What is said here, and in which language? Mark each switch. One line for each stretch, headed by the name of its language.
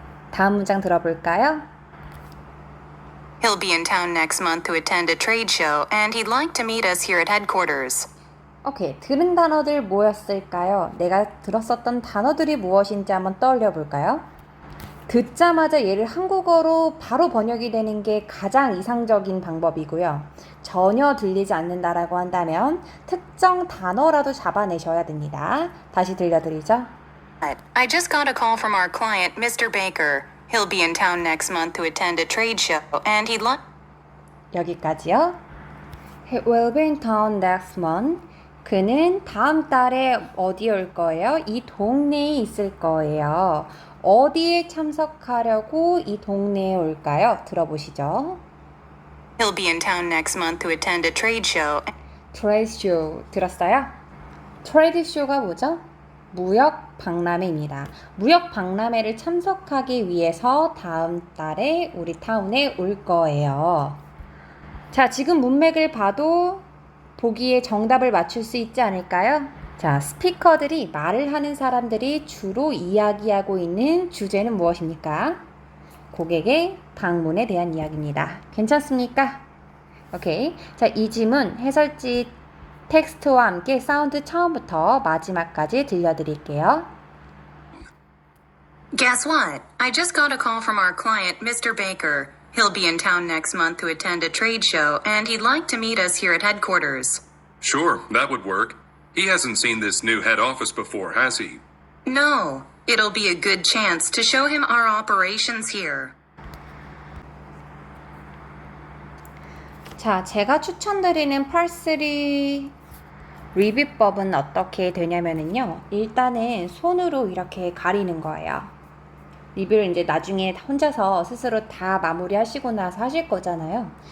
Korean: 다음 문장 들어볼까요?
English: He'll be in town next month to attend a trade show, and he'd like to meet us here at headquarters.
Korean: 오케이, 들은 단어들 뭐였을까요? 내가 들었었던 단어들이 무엇인지 한번 떠올려 볼까요? 듣자마자 얘를 한국어로 바로 번역이 되는 게 가장 이상적인 방법이고요. 전혀 들리지 않는다라고 한다면 특정 단어라도 잡아내셔야 됩니다. 다시 들려드리죠.
English: I just got a call from our client, Mr. Baker. He'll be in town next month to attend a trade show, and he'd like...
Korean: 여기까지요.
English: He will be in town next month.
Korean: 그는 다음 달에 어디에 올 거예요? 이 동네에 있을 거예요. 어디에 참석하려고 이 동네에 올까요? 들어보시죠.
English: He'll be in town next month to attend a trade show.
Korean: 트레이드 쇼 들었어요? 트레이드 쇼가 뭐죠? 무역 박람회입니다. 무역 박람회를 참석하기 위해서 다음 달에 우리 타운에 올 거예요. 자, 지금 문맥을 봐도 보기에 정답을 맞출 수 있지 않을까요? 자, 스피커들이 말을 하는 사람들이 주로 이야기하고 있는 주제는 무엇입니까? 고객의 방문에 대한 이야기입니다. 괜찮습니까? 오케이. 자, 이 지문 해설지 텍스트와 함께 사운드 처음부터 마지막까지 들려드릴게요.
English: Guess what? I just got a call from our client, Mr. Baker. He'll be in town next month to attend a trade show, and he'd like to meet us here at headquarters. Sure, that would work. He hasn't seen this new head office before, has he? No, it'll be a good chance to show him our operations here.
Korean: 자, 제가 추천드리는 parsley 리뷰법은 어떻게 되냐면은요. 일단은 손으로 이렇게 가리는 거예요. 리뷰를 이제 나중에 혼자서 스스로 다 마무리하시고 나서 하실 거잖아요.